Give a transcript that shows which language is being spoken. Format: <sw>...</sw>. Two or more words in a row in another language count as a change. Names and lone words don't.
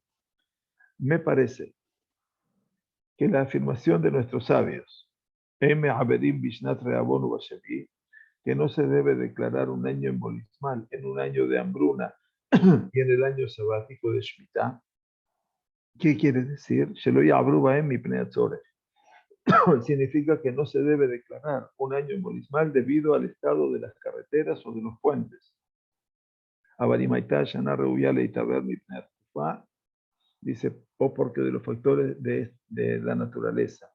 <es>Me parece que la afirmación de nuestros sabios, que no se debe declarar un año embolismal en un año de hambruna y en el año sabático de Shemitah. ¿Qué quiere decir?</es> <he>Shelo ya'abru bahem mipnei hatzorech.</he> <es>Significa que no se debe declarar un año embolismal debido al estado de las carreteras o de los puentes. Dice, o porque de los factores de la naturaleza.</es>